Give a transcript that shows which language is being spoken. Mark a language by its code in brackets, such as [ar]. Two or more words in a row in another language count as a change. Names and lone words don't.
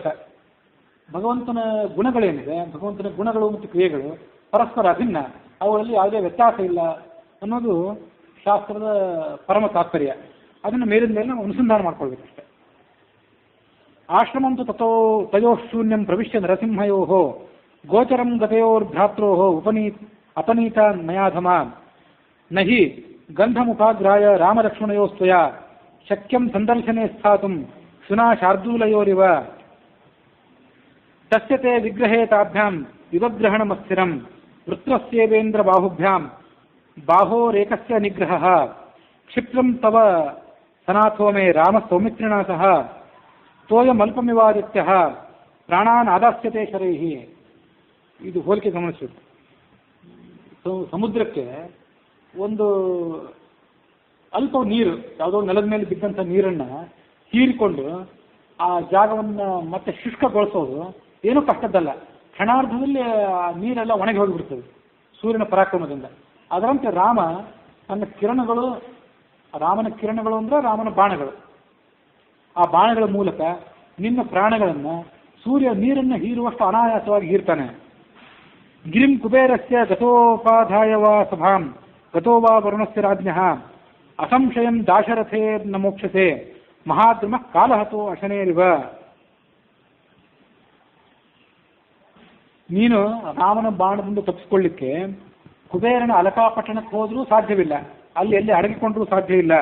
[kn] ಭಗವಂತನ ಗುಣಗಳೇನಿದೆ, ಭಗವಂತನ ಗುಣಗಳು ಮತ್ತು ಕ್ರಿಯೆಗಳು ಪರಸ್ಪರ ಅಭಿನ್ನ, ಅವುಗಳಲ್ಲಿ ಯಾವುದೇ ವ್ಯತ್ಯಾಸ ಇಲ್ಲ ಅನ್ನೋದು ಶಾಸ್ತ್ರದ ಪರಮ ತಾತ್ಪರ್ಯ. ಅದನ್ನು ಮೇಲಿನ ಮೇಲೆ ನಾವು ಅನುಸಂಧಾನ ಮಾಡ್ಕೊಳ್ಬೇಕಷ್ಟೆ. [sa] ಆಶ್ರಮಂತು ತಯೋ ಶೂನ್ಯಂ ಪ್ರವಿಶ್ಯ ನರಸಿಂಹಯೋ ಗೋಚರಂ ಗತಯೋರ್ಭ್ರಾತ್ರೋ ಅಪನೀತ ನಯಾಧಮ ನಹಿ ಗಂಧಮುಪಾಗ್ರಾಯ ರಾಮಲಕ್ಷ್ಮಣಯೋಸ್ತ್ವಯ ಶಕ್ಯಂ ಸಂದರ್ಶನೆ ಸ್ಥಾತುಂ ಶುನಾ ಶಾರ್ದೂಲಯೋರಿವ ತಸ್ಯತೆ ವಿಗ್ರಹೇ ತಾಭ್ಯಾಂ ಯುಗಗ್ರಹಣಮಸ್ಥಿರಂ ವೃತ್ರಸ್ಯೇವೇಂದ್ರ ಬಾಹುಭ್ಯಾಂ ಬಾಹೋರೇಕಸ್ಯ ನಿಗ್ರಹಃ ಕ್ಷಿಪ್ರಂ ತವ ಸನಾಥೋ ಮೇ ರಾಮ ಸೌಮಿತ್ರಿಣಾ ಸಹ ತೋಯಮಲ್ಪಮಿವಾದಿತ್ಯಃ ಪ್ರಾಣಾನ್ ಆದಾಸ್ಯತೆ ಶರೈಹಿ. [kn] ಇದು ಹೋಲಿಕೆ ಗಮನಿಸಬೇಕು. ಸಮುದ್ರಕ್ಕೆ ಒಂದು ಅಲ್ಪ ನೀರು, ಯಾವುದೋ ನೆಲದ ಮೇಲೆ ಬಿದ್ದಂಥ ನೀರನ್ನು ಹೀರಿಕೊಂಡು ಆ ಜಾಗವನ್ನು ಮತ್ತೆ ಶುಷ್ಕಗೊಳಿಸೋದು ಏನೂ ಕಷ್ಟದ್ದಲ್ಲ. ಕ್ಷಣಾರ್ಧದಲ್ಲಿ ಆ ನೀರೆಲ್ಲ ಒಣಗಿ ಹೋಗಿಬಿಡ್ತದೆ ಸೂರ್ಯನ ಪರಾಕ್ರಮದಿಂದ. ಅದರಂತೆ ರಾಮ ತನ್ನ ಕಿರಣಗಳು, ರಾಮನ ಕಿರಣಗಳು ಅಂದರೆ ರಾಮನ ಬಾಣಗಳು, ಆ ಬಾಣಗಳ ಮೂಲಕ ನಿನ್ನ ಪ್ರಾಣಗಳನ್ನು ಸೂರ್ಯ ನೀರನ್ನು ಹೀರುವಷ್ಟು ಅನಾಯಾಸವಾಗಿ ಹೀರ್ತಾನೆ. [sa] ಗಿರಿಂ ಕುಬೇರಸ್ಯ ಗತೋಪಾಧಾಯ ವಾ ಸಭಾಂ ಗತೋ ವಾ ವರುಣಸ್ಯ ರಾಜ್ಞಃ ಅಸಂಶಯಂ ದಾಶರಥೇ ನ ಮೋಕ್ಷತೆ ಮಹಾದ್ರಮ ಕಾಲಹತೋ ಅಶನೇರಿವ. [kn] ನೀನು ರಾಮನ ಬಾಣದಿಂದ ತಪ್ಪಿಸಿಕೊಳ್ಳಿಕ್ಕೆ ಕುಬೇರನ ಅಲಕಾಪಟ್ಟಣಕ್ಕೆ ಹೋದರೂ ಸಾಧ್ಯವಿಲ್ಲ, ಅಲ್ಲಿ ಎಲ್ಲಿ ಅಡಗಿಕೊಂಡ್ರೂ ಸಾಧ್ಯ ಇಲ್ಲ.